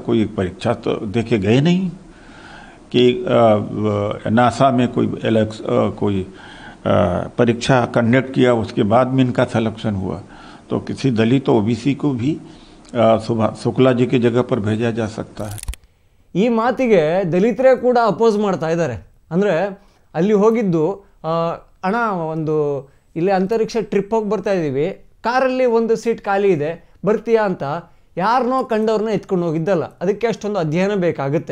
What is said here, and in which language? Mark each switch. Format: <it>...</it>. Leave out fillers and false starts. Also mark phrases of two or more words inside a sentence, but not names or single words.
<hi>कोई एक परीक्षा तो देके गए नहीं कि नासा में कोई परीक्षा कंडक्ट किया, उसके बाद में इनका सिलेक्शन हुआ. तो किसी दलित OBC को भी शुक्ला जी की जगह पर भेजा जा सकता है.</hi> <kn>ಈ ಮಾತಿಗೆ ದಲಿತರೇ ಕೂಡ ಅಪೋಸ್ ಮಾಡ್ತಾ ಇದ್ದಾರೆ. ಅಂದರೆ ಅಲ್ಲಿ ಹೋಗಿದ್ದು, ಅಣ್ಣ ಒಂದು ಇಲ್ಲೇ ಅಂತರಿಕ್ಷ ಟ್ರಿಪ್ ಹೋಗಿ ಬರ್ತಾ ಇದ್ದೀವಿ, ಕಾರಲ್ಲಿ ಒಂದು ಸೀಟ್ ಖಾಲಿ ಇದೆ, ಬರ್ತೀಯಾ ಅಂತ ಯಾರನ್ನೋ ಕಂಡವ್ರನ್ನ ಎತ್ಕೊಂಡು ಹೋಗಿದ್ದಲ್ಲ. ಅದಕ್ಕೆ ಅಷ್ಟೊಂದು ಅಧ್ಯಯನ ಬೇಕಾಗುತ್ತೆ.</kn>